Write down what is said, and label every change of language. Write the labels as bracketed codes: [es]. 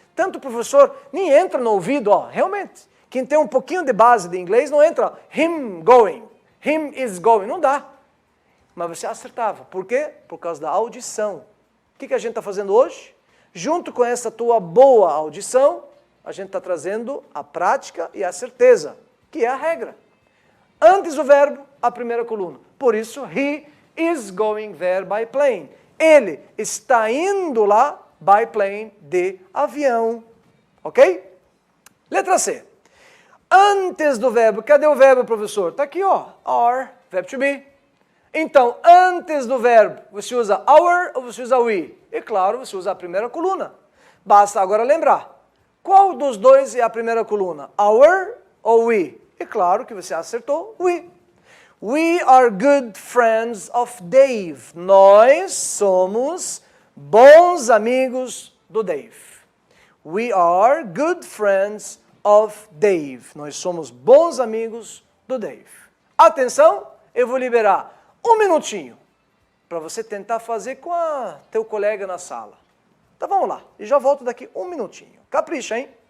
[pt] Tanto o professor nem entra no ouvido, ó, realmente. Quem tem um pouquinho de base de inglês não entra [en] him going, him is going, [pt] não dá. Mas você acertava. Por quê? Por causa da audição. O que a gente está fazendo hoje? Junto com essa tua boa audição, a gente está trazendo a prática e a certeza, que é a regra. Antes do verbo, a primeira coluna. Por isso, [en] he is going there by plane. [pt] Ele está indo lá [en] by plane [pt] de avião. Ok? Letra C. Antes do verbo, cadê o verbo, professor? Está aqui, ó. [en] Are, verbo to be. [pt] Então, antes do verbo, você usa our ou você usa we? E claro, você usa a primeira coluna. Basta agora lembrar. Qual dos dois é a primeira coluna? Our ou we? E claro que você acertou, we. [en] We are good friends of Dave. [pt] Nós somos bons amigos do Dave. [en] We are good friends of Dave. [pt] Nós somos bons amigos do Dave. Atenção, eu vou liberar um minutinho para você tentar fazer com teu colega na sala. Então vamos lá, e já volto daqui um minutinho. Capricha, hein?